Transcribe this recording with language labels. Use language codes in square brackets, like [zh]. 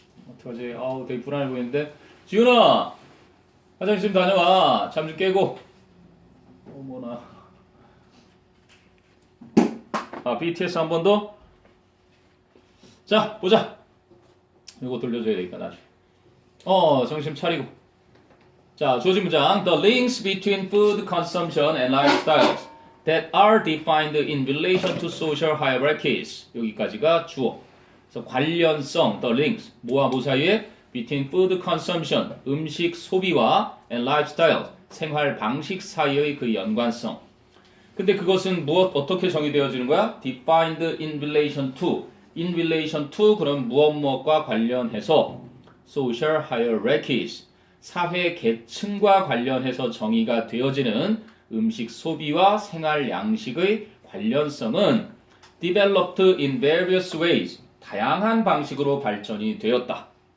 [ko] 어떡하지? 되게 불안해 보이는데. 지훈아 화장실 좀 다녀와. 잠 좀 깨고. 어머나. BTS 한 번 더. 자 보자. 이거 돌려줘야 되니까 나중에. 정신 차리고. 자 주어진 문장. [en] The links between food consumption and lifestyles that are defined in relation to social hierarchies. [ko] 여기까지가 주어. 그래서 관련성, [en] the links, [ko] 뭐와 뭐 사이에? [en] between food consumption, [ko] 음식 소비와 [en] and lifestyle, [ko] 생활 방식 사이의 그 연관성. 근데 그것은 어떻게 정의되어지는 거야? [en] defined in relation to, in relation to [ko] 그럼 무엇과 관련해서 [en] social hierarchies, [ko] 사회 계층과 관련해서 정의가 되어지는 음식 소비와 생활 양식의 관련성은 [en] developed in various ways, [ko] 다양한 방식으로 발전이 되었다.